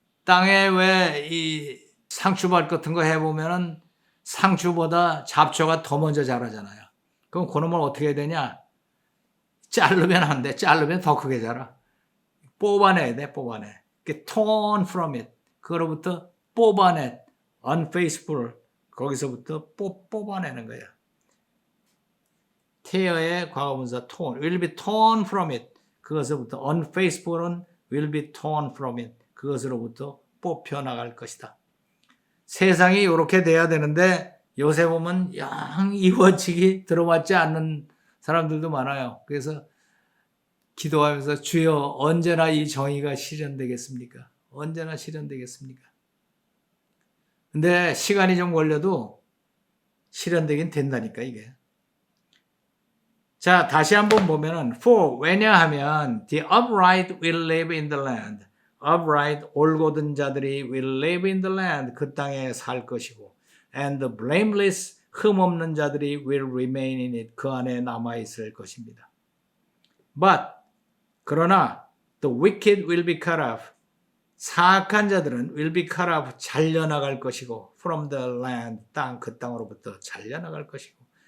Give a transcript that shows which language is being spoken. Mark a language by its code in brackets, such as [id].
[ko] 땅에 왜 이 상추밭 같은 거 해보면은 상추보다 잡초가 더 먼저 자라잖아요. 그럼 그놈을 어떻게 해야 되냐? 자르면 안 돼. 자르면 더 크게 자라. 뽑아내야 돼, 뽑아내. [en] torn from it. [ko] 그로부터 뽑아내. [en] unfaithful. [ko] 거기서부터 뽑아내는 거야. [en] tear의 [ko] 과거분사 [en] torn. will be torn from it. [ko] 그것으로부터 [en] unfaithful은 will be torn from it. [ko] 그것으로부터 뽑혀나갈 것이다. 세상이 이렇게 돼야 되는데 요새 보면 영 이 원칙이 들어맞지 않는 사람들도 많아요. 그래서 기도하면서 주여 언제나 이 정의가 실현되겠습니까? 언제나 실현되겠습니까? 근데 시간이 좀 걸려도 실현되긴 된다니까 이게. 자, 다시 한번 보면은 [en] for [ko] 왜냐하면 [en] the upright will live in the land. upright [ko] 올곧은 자들이 [en] will live in the land [ko] 그 땅에 살 것이고 [en] and the blameless [ko] 흠 없는 자들이 [en] will remain in it [ko] 그 안에 남아 있을 것입니다. [en] But [ko] 그러나 [en] the wicked will be cut off [ko] 사악한 자들은 [en] will be cut off [ko] 잘려나갈 것이고 [en] from the land [ko] 땅 그 땅으로부터 잘려나갈 것이고